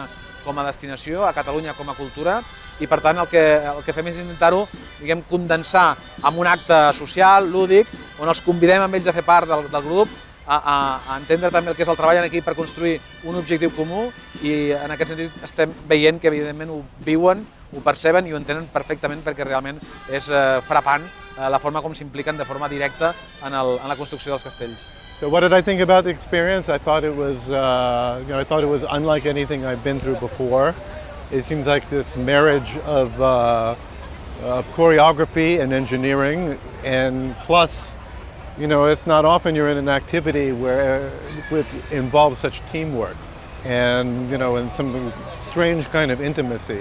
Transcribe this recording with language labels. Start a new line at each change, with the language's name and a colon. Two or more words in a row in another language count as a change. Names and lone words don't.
Catalan: com a destinació, a Catalunya com a cultura, i per tant el que fem és intentar-ho condensar en un acte social, lúdic, on els convidem amb ells a fer part del grup, a entendre també el que és el treball en equip per construir un objectiu comú, i en aquest sentit estem veient que evidentment ho viuen, ho perceben i ho entenen perfectament, perquè realment és frapant la forma com s'impliquen de forma directa en la construcció dels castells.
English: So what did I think about the experience? I thought it was, I thought it was unlike anything I've been through before. It seems like this marriage of choreography and engineering, and plus, it's not often you're in an activity where it involves such teamwork and, and some strange kind of intimacy.